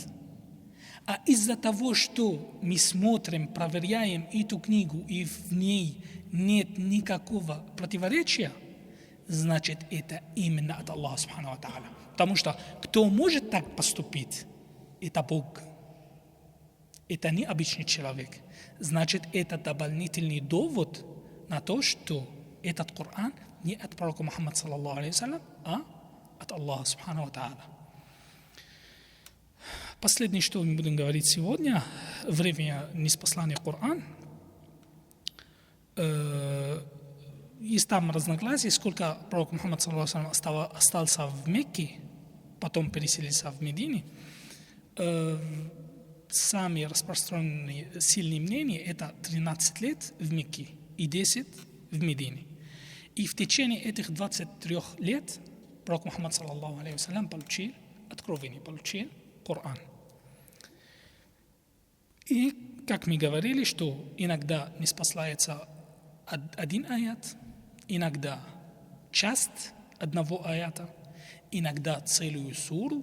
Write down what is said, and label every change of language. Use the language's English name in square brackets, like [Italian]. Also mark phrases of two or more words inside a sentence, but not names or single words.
[Russian] А из-за того, что мы смотрим, проверяем эту книгу, и в ней нет никакого противоречия, значит, это именно от Аллаха [Arabic] سبحانه وتعالى. [Russian] Потому что кто может так поступить, это Бог. Это не обычный человек. Значит, это дополнительный довод на то, что этот Коран не от пророка Мухаммада [Arabic] صلى الله عليه وسلم, [Russian] а от Аллаха [Arabic] سبحانه وتعالى. [Russian] Последнее, что мы будем говорить сегодня, время ниспослания Корана, есть там разногласия, сколько пророк Мухаммад [Arabic] صلى الله عليه [Russian] остался в Мекке, потом переселился в Медине. Самые распространенные сильные мнения – это 13 лет в Мекке и 10 в Медине. И в течение этих 23 лет пророк Мухаммад [Arabic] صلى الله عليه وسلم [Russian] получил откровение, получил Коран. И, как мы говорили, что иногда ниспослается один аят, иногда часть одного аята, иногда целую суру.